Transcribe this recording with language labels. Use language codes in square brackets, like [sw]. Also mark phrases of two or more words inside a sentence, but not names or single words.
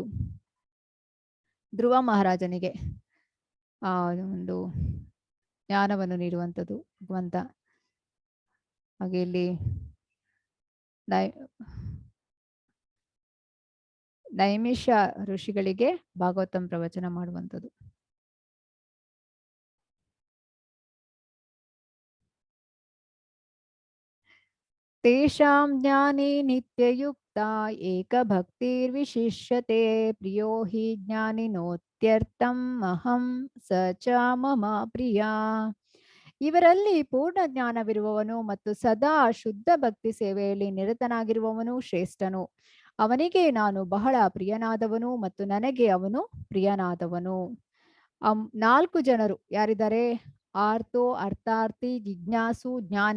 [kn] ಧ್ರುವ ಮಹಾರಾಜನಿಗೆ ಒಂದು ಜ್ಞಾನವನ್ನು ನೀಡುವಂಥದ್ದು ಭಗವಂತ. ಹಾಗೆ ಇಲ್ಲಿ ನೈಮಿಷ ಋಷಿಗಳಿಗೆ ಭಾಗವತಂ ಪ್ರವಚನ ಮಾಡುವಂಥದ್ದು. [sa] ತೇಷಾಂ ಜ್ಞಾನೇ ನಿತ್ಯಯುಕ್ತ ಏಕ ಭಕ್ತಿರ್ವಿಶಿಷ್ಯತೆ ಪ್ರಿಯೋ ಹಿ ಜ್ಞಾನಿನೋತ್ಯರ್ಥಂ ಅಹಂ ಸ ಚ ಮಮ ಪ್ರಿಯ. [kn] ಇವರಲ್ಲಿ ಪೂರ್ಣ ಜ್ಞಾನವಿರುವವನು ಮತ್ತು ಸದಾ ಶುದ್ಧ ಭಕ್ತಿ ಸೇವೆಯಲ್ಲಿ ನಿರತನಾಗಿರುವವನು ಶ್ರೇಷ್ಠನು. ಅವನಿಗೆ ನಾನು ಬಹಳ ಪ್ರಿಯನಾದವನು ಮತ್ತು ನನಗೆ ಅವನು ಪ್ರಿಯನಾದವನು. 4 ಜನರು ಯಾರಿದ್ದಾರೆ? [sa] ಆರ್ತೋ, ಅರ್ಥಾರ್ಥಿ, ಜಿಜ್ಞಾಸು, ಜ್ಞಾನಿ.